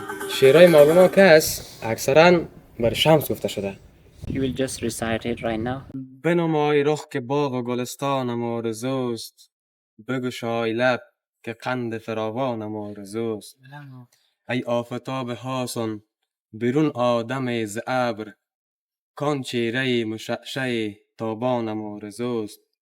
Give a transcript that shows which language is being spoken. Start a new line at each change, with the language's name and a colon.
Persian: شعرهای ما به ما که هست اکثرا بر شمس گفته شده.
English: He will just recite it right now.
Persian: بنمای رخ که باغ و گلستانم آرزوست، بگشای لب که قند فراوانم آرزوست. ای آفتاب حسن بیرون آدم ز ابر، کان چهره مشعشع تابانم آرزوست.